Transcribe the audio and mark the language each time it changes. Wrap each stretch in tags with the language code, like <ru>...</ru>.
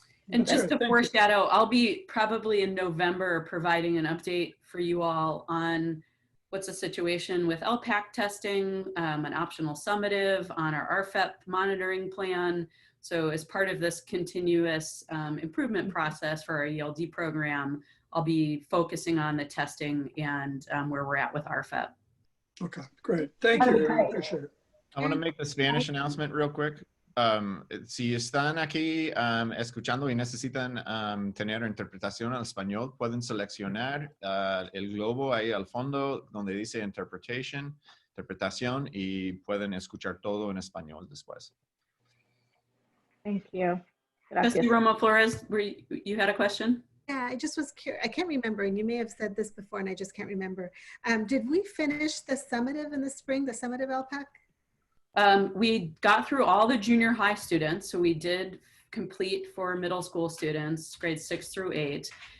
<en>And just to foreshadow, I'll be probably in November providing an update for you all on what's the situation with LPAC testing, an optional summative on our RFEP monitoring plan. So as part of this continuous improvement process for our ELD program, I'll be focusing on the testing and where we're at with RFEP. Okay, great. Thank you. I appreciate it. I want to make the Spanish announcement real quick.</en> <es>Si están aquí escuchando y necesitan tener interpretación al español, pueden seleccionar el globo ahí al fondo donde dice Interpretation interpretación y pueden escuchar todo en español después.</es> <en>Thank you. Trustee</en> <es>Gracias.</es> <en>Romo Flores, you had a question? Yeah, I just was curious. I can't remember, and you may have said this before, and I just can't remember. Did we finish the summative in the spring, the summative LPAC? We got through all the junior high students, so we did complete for middle school students, grades 6 through 8.</en>